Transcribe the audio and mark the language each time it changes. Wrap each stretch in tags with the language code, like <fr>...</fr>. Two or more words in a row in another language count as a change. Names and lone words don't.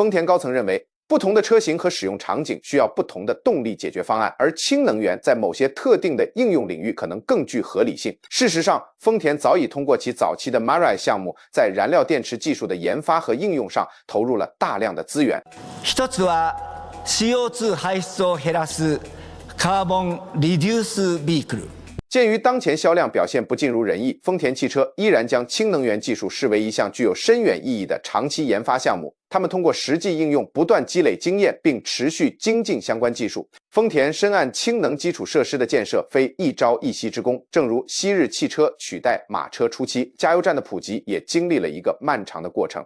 <zh>丰田高层认为，不同的车型和使用场景需要不同的动力解决方案，而氢能源在某些特定的应用领域可能更具合理性。事实上，丰田早已通过其早期的 Mirai 项目，在燃料电池技术的研发和应用上投入了大量的资源。</zh> <ja>一つは CO2 排出を減らすカーボンリデュースビークル。</ja> <zh>鉴于当前销量表现不尽如人意，丰田汽车依然将氢能源技术视为一项具有深远意义的长期研发项目。他们通过实际应用不断积累经验，并持续精进相关技术。丰田深谙氢能基础设施的建设非一朝一夕之功，正如昔日汽车取代马车初期，加油站的普及也经历了一个漫长的过程。</zh>